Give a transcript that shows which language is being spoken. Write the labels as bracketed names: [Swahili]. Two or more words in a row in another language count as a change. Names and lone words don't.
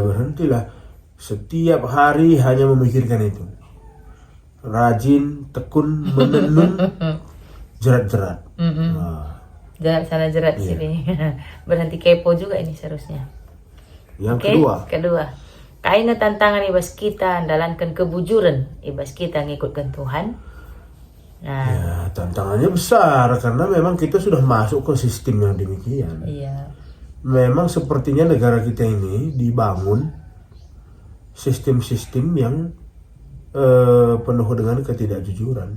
[Indonesian] berhentilah setiap hari hanya memikirkan itu. Rajin, tekun, menenun, jerat-jerat. Jerat sana jerat sini. Berhenti kepo juga ini seharusnya. Yang [Batak Karo] kedua, kaina tantangan ibas kita andalankan kebujuran ibas kita ngikutkan Tuhan. [Indonesian] Nah, ya, tantangannya besar karena memang kita sudah masuk ke sistem yang demikian. Iya. Memang sepertinya negara kita ini dibangun sistem-sistem yang penuh dengan ketidakjujuran.